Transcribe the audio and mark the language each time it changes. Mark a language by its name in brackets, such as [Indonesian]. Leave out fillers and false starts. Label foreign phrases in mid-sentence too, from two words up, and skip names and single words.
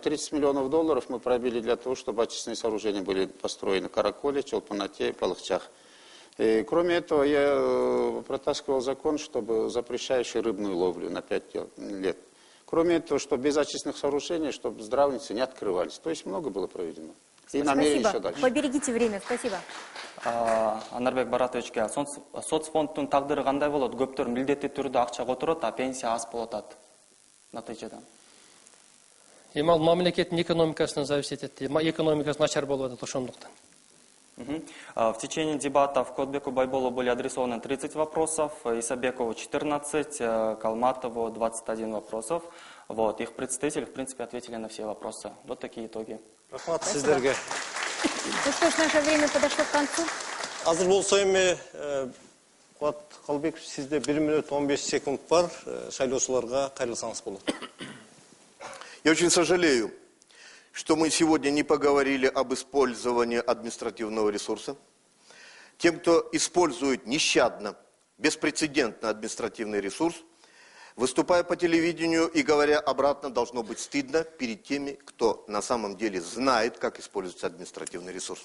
[Russian] 30 миллионов долларов мы пробили для того, чтобы очистные сооружения были построены в Караколе, Чолпанате, Палахчах. И, кроме этого, я протаскивал закон, чтобы запрещающий рыбную ловлю на 5 лет. Кроме этого, что без очистных сооружений, чтобы здравницы не открывались. То есть много было проведено. И намерен еще дальше. Поберегите время, спасибо. [Kyrgyz] Анарбек Баратовичке, соцфонддун тагдыры кандай болот? Көптөр милдеттүү түрдө акча которот, а пенсия аз болуп атат. Натыйжада. Эми ал мамлекеттин экономикасынан зависит этти. Экономикасы начар болуп атат ошондуктан. [Russian] В течение дебатов Куатбеку Байболу были адресованы 30 вопросов, Исабекову 14, Калматову 21 вопросов. Вот, их представители, в принципе, ответили на все вопросы. Вот такие итоги. [Kyrgyz] Сиздерге. [Russian] Ну что ж, наше время подошло к концу. [Kyrgyz] Азыр болсо эми Куат Калбеков, сизде 1 минут 15 секунд бар. Шайлоочуларга кайрылсаңыз болот. [Russian] Я очень сожалею, что мы сегодня не поговорили об использовании административного ресурса. Тем, кто использует нещадно, беспрецедентно административный ресурс, выступая по телевидению и говоря обратно, должно быть стыдно перед теми, кто на самом деле знает, как используется административный ресурс.